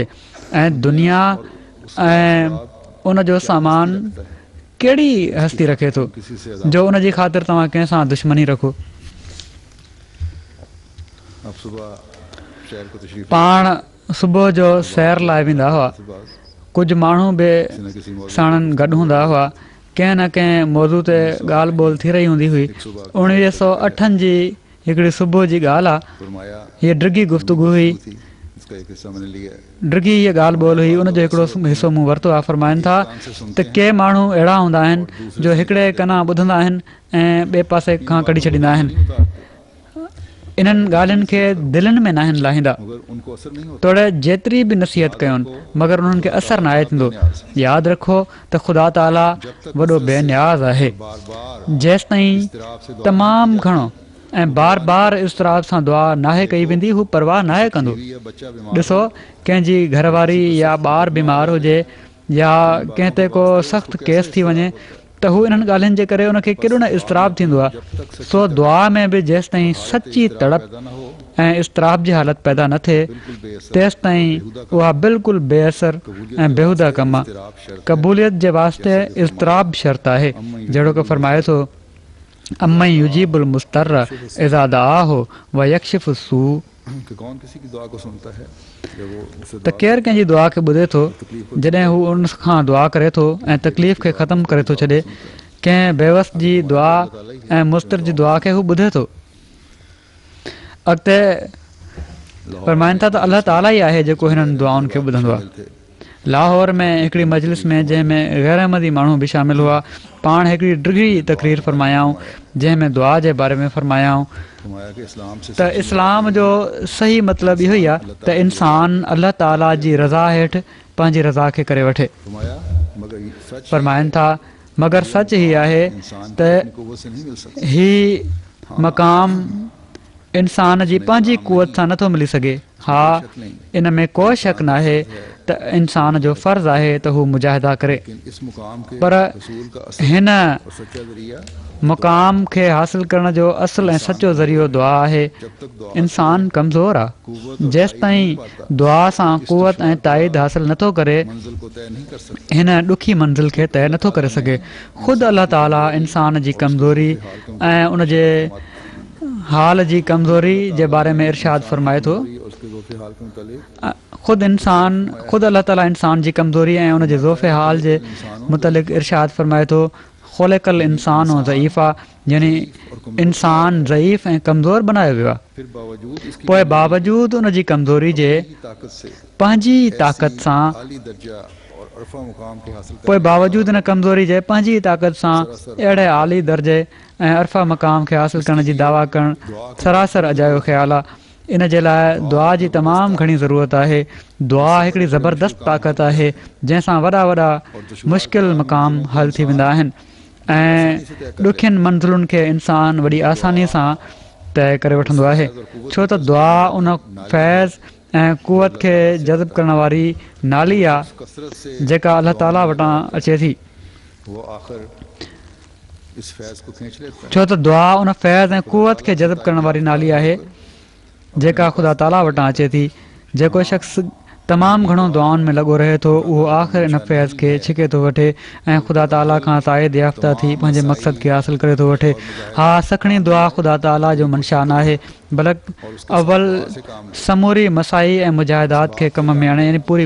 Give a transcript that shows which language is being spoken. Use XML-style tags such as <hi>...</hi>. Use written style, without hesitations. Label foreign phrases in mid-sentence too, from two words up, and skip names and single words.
<sd>ऐं दुनिया ऐं उन जो सामान कहिड़ी हस्ती रखे थो</sd> <ur>किसी से</ur> <sd>जो उन जी ख़ातिर तव्हां कंहिंसां दुश्मनी रखो।</sd> <ur>अब सुबह शहर को तशरीफ</ur> <sd>पाण सुबुह जो सैर लाइ वेंदा हुआ, कुझु माण्हू बि</sd> <ur>किसी न किसी मौजूद</ur> <sd>साणनि गॾु हूंदा हुआ। कंहिं न कंहिं मौज़ू ते ॻाल्हि ॿोल थी रही हूंदी हुई। 1908 जी हिकिड़ी सुबुह जी ॻाल्हि आहे।</sd> <ur>फरमाया</ur> <sd>हीअ ड्रिगी गुफ़्तगू हुई,</sd> <ur>थी इसका एक हिस्सा मैंने लिया है।</ur> <sd>ड्रिगी हीअ ॻाल्हि ॿोल हुई, उनजो हिकिड़ो हिसो मूं वरितो आहे। फरमाइनि था त के माण्हू अहिड़ा हूंदा आहिनि जो हिकिड़े कना ॿुधंदा आहिनि ऐं ॿिए पासे खां कढी छॾींदा आहिनि। इन्हनि ॻाल्हियुनि खे दिलनि में न आहिनि लाहींदा।</sd> <ur>मगर उनको असर नहीं होता।</ur> <sd>तोड़े जेतिरी बि नसीहत कयुनि मगर उन्हनि खे असरु न आहे थींदो। यादि रखो त ख़ुदा ताला वॾो बेनियाज़ आहे।</sd> <ur>बार बार</ur> <sd>जेसि ताईं</sd> <ur>इस्तराब से दुआ</ur> <sd>तमामु घणो ऐं बार बार इस्तराब सां दुआ नाहे कई वेंदी, हू परवाह नाहे कंदो।</sd> <ur>बीवी या बच्चा बीमार</ur> <sd>ॾिसो, कंहिंजी घरवारी या ॿार बीमार हुजे या कंहिं ते को सख़्तु केस थी वञे त हू इन्हनि ॻाल्हियुनि जे करे उनखे केॾो न इस्तराब थींदो आहे। सो दुआ में बि जेसि ताईं सची तड़प</sd> <ur>पैदा न हो</ur> <sd>ऐं इस्तराब जी हालत पैदा न थिए</sd> <ur>बिल्कुल बेअसर</ur> <sd>तेसि ताईं उहा बिल्कुलु बेअसर ऐं बेहुदा कमु आहे।</sd> <ur>इस्तराब शर्त</ur> <sd>क़बूलियत जे वास्ते इस्तराब शर्त आहे।</sd> <ar>جهڙو ڪ فرمائي ٿو أَمَّنْ يُجِيبُ الْمُضْطَرَّ إِذَا دَعَاهُ وَيَكْشِفُ السُّو,</ar> <ur>कि कौन किसी की दुआ को सुनता है जब वो उसे</ur> <sd>त केरु कंहिंजी दुआ खे ॿुधे थो जॾहिं हू उन खां दुआ करे थो ऐं तकलीफ़ खे ख़तमु करे थो छॾे। कंहिं बेवस जी दुआ ऐं मुस्तर जी दुआ खे हू ॿुधे थो। अॻिते फरमाइनि था त अलाह ताला ई आहे जेको हिननि दुआउनि खे ॿुधंदो आहे।</sd> <ur>थे।</ur> <sd>लाहौर में हिकिड़ी मजलिस में जंहिंमें गैर अहमदी माण्हू बि शामिल हुआ, पाण हिकिड़ी डिघी तक़रीर फरमायाऊं जंहिंमें दुआ जे बारे में फरमायाऊं</sd> <ur>फरमाया कि इस्लाम से</ur> <sd>त इस्लाम जो सही मतिलबु इहो ई आहे त इंसान अलाह ताला जी रज़ा हेठि पंहिंजी रज़ा खे करे वठे।</sd> <ur>फरमाया मगर ये सच</ur> <sd>फरमाइनि था मगर सच ही आहे</sd> <ur>इंसान</ur> <sd>त</sd> <ur>की अपनी कुव्वत से नहीं मिल सकता।</ur> <sd>ही मक़ाम इंसान जी पंहिंजी कुवत सां नथो मिली सघे। हा, इन में को शक न आहे त इंसान जो फ़र्ज़ु आहे त हू मुजाहिदा करे,</sd> <ur>लेकिन इस मुकाम के</ur> <sd>पर</sd> <ur>रसूल का असर</ur> <sd>हिन</sd> <ur>और सच्चा जरिया</ur> <sd>मुक़ाम खे हासिल करण जो असुलु ऐं सचो ज़रियो दुआ आहे।</sd> <ur>जब तक दुआ</ur> <sd>इंसान कमज़ोर आहे,</sd> <ur>कुव्वत और</ur> <sd>जेसि ताईं दुआ सां कुवत ऐं ताईद हासिल नथो करे</sd> <ur>मंजिल को तय नहीं कर सकता।</ur> <sd>हिन ॾुखी मंज़िल खे तय नथो करे सघे। ख़ुदि अलाह ताला इंसान जी कमज़ोरी ऐं उन जे हाल जी कमज़ोरी जे बारे में इरशाद फरमाए थो।</sd> <ur>और उसके ज़ोफ़े हाल के मुतालिक</ur> <sd>ख़ुदि अलाह ताला इंसान जी कमज़ोरी ऐं उन जे ज़ोफ़े हाल जे मुतलिक़ इरशाद फरमाए थो</sd> <ar>خُلِقَ الْإِنْسَانُ وَ ضَعِيفًا,</ar> <sd>यानी इंसान ज़ईफ़ ऐं कमज़ोर बनायो वियो आहे।</sd> <ur>फिर बावजूद इसकी</ur> <sd>पोइ बावजूदु उन जी कमज़ोरी जे</sd> <ur>ताकत से</ur> <sd>पंहिंजी ताक़त सां</sd> <ur>आली दर्जा और अरफा मुकाम के हासिल</ur> <sd>पोइ बावजूदु हिन कमज़ोरी जे पंहिंजी ताक़त सां अहिड़े आली दर्जे ऐं अरफा मक़ाम खे हासिल करण जी दावा करणु सरासर अजायो ख़्यालु आहे। इन जे लाइ दुआ जी तमामु घणी ज़रूरत आहे। दुआ हिकिड़ी ज़बरदस्त ताक़त आहे जंहिंसां वॾा वॾा मुश्किल मक़ाम हल थी वेंदा आहिनि ऐं ॾुखियुनि मंज़िलुनि खे इंसानु वॾी आसानीअ सां तय करे वठंदो आहे। छो त दुआ उन फैज़ ऐं कुवत खे जज़ब करण वारी नाली आहे</sd> <ur>कसरत से</ur> <sd>जेका अलाह ताला वटां अचे थी।</sd> <ur>वो आखिर इस फैज़ को खींच लेता है।</ur> <sd>छो त दुआ उन फैज़ ऐं कुवत खे जज़ब करण वारी नाली आहे जेका ख़ुदा ताला वटां अचे थी। जेको शख़्स तमामु घणो दुआउनि में लॻो रहे थो उहो आख़िर इन फैज़ खे छिके थो वठे ऐं ख़ुदा ताला खां ताइद याफ़्ता थी पंहिंजे मक़सद खे हासिल करे थो वठे। हा, सखणी दुआ ख़ुदा ताला जो मंशा न आहे, बल्कि अव्वल समूरी मसाई ऐं मुजाहिदात खे कम में आणे, यानी</sd>